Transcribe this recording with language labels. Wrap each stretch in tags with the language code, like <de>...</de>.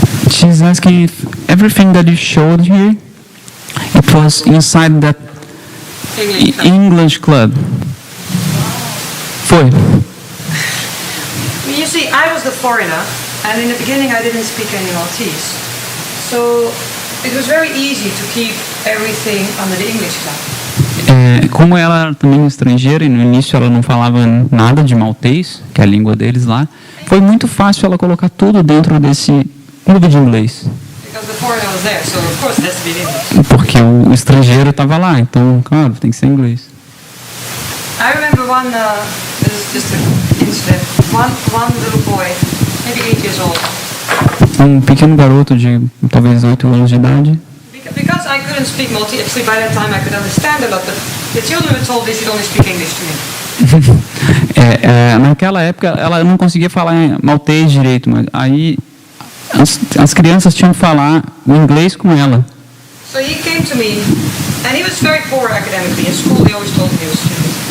<en>She's asking if everything that you showed here, it was inside that English club.</en> <pt>Foi.</pt> <en>You see, I was the foreigner, and in the beginning I didn't speak any Maltese. So it was very easy to keep everything under the English club.</en> <pt>Como ela era também estrangeira e no início ela não falava nada de maltês, que é a língua deles lá, foi muito fácil ela colocar tudo dentro desse clube de inglês.</pt> <en>Because the foreigner was there, so of course it has to be in English.</en> <pt>Porque o estrangeiro estava lá, então, claro, tem que ser inglês.</pt> <en>I remember this is just an incident. One little boy, maybe 8 years old.</en> <pt>Um pequeno garoto de talvez 8 anos de idade.</pt> <en>Because I couldn't speak Maltese, actually by that time I could understand a lot, but the children were told they should only speak English to me.</en> <pt>Naquela época ela não conseguia falar maltês direito, mas aí as crianças tinham que falar o inglês com ela.</pt> <en>So he came to me, and he was very poor academically. In school they always told me he was stupid.</en>